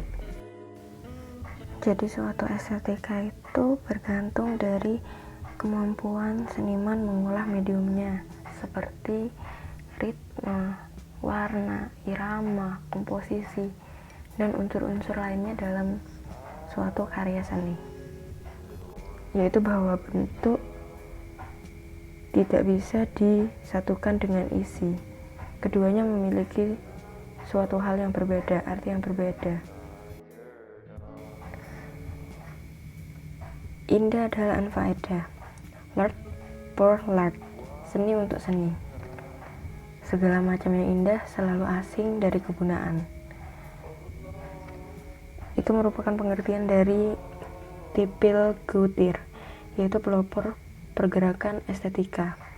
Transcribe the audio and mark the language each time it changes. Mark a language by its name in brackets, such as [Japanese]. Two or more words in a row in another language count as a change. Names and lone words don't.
[Indonesian] Jadi suatu estetika itu bergantung dari kemampuan seniman mengolah mediumnya, seperti ritme, warna, irama, komposisi, dan unsur-unsur lainnya dalam suatu karya seni, yaitu bahwa bentuk tidak bisa disatukan dengan isi. Keduanya memiliki suatu hal yang berbeda, arti yang berbeda. Indah adalah anfaedah, [French] l'art pour l'art, [Indonesian] seni untuk seni. Segala macam yang indah selalu asing dari kegunaan. Itu merupakan pengertian dari Tepil Gautier, yaitu pelopor pergerakan estetika.